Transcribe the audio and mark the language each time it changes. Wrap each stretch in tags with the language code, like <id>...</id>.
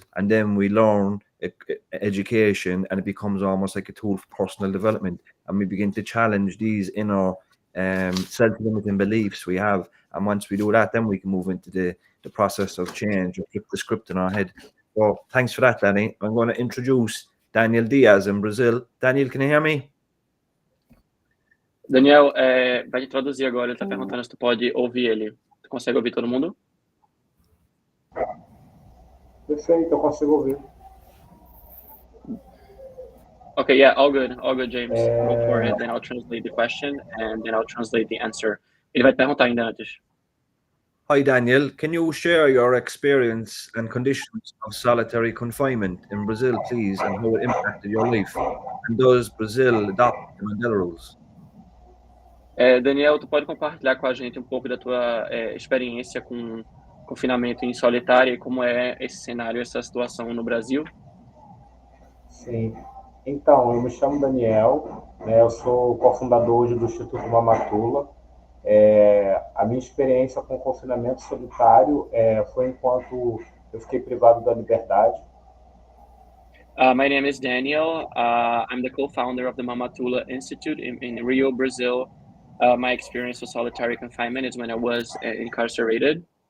<en>And then we learn education, and it becomes almost like a tool for personal development. And we begin to challenge these inner self-limiting beliefs we have. And once we do that, then we can move into the process of change or flip the script in our head. So thanks for that, Danny. I'm going to introduce Daniel Diaz in Brazil. Daniel, can you hear me?</en> <pt>Daniel, vai te traduzir agora. Ele está perguntando se tu pode ouvir ele. Tu consegue ouvir todo mundo? Perfeito, eu consigo ouvir.</pt> <en>Okay, yeah, all good, James. Go for it, then I'll translate the question, and then I'll translate the answer.</en> <pt>Ele vai te perguntar ainda antes.</pt> <en>Hi, Daniel. Can you share your experience and conditions of solitary confinement in Brazil, please, and how it impacted your life? And does Brazil adopt the Mandela Rules?</en> <pt>Daniel, tu pode compartilhar com a gente um pouco da tua experiência com confinamento em solitária e como é esse cenário, essa situação no Brasil? Sim. Então, eu me chamo Daniel, né, eu sou cofundador hoje do Instituto Mamatula. A minha experiência com confinamento solitário foi enquanto eu fiquei privado da liberdade.</pt> <en>My name is Daniel. I'm the co-founder of the Mamatula Institute in Rio, Brazil. My experience with solitary confinement is when I was incarcerated.</en>